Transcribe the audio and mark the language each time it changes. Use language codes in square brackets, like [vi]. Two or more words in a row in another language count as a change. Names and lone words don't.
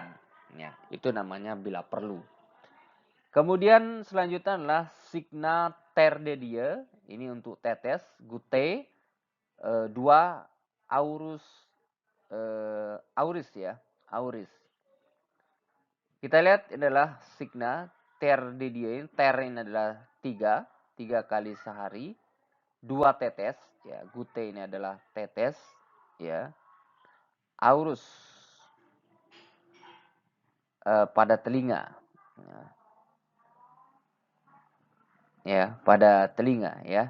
[id] Ya, itu namanya bila perlu. Kemudian selanjutnya adalah [la] signa terdedia. [id] Ini untuk tetes, gute, 2 auris ya, auris. Kita lihat adalah [la] signa terdedia. [id] Ter ini adalah 3 kali sehari, 2 tetes ya. Gute ini adalah tetes ya. Aurus pada telinga. Ya, pada telinga ya.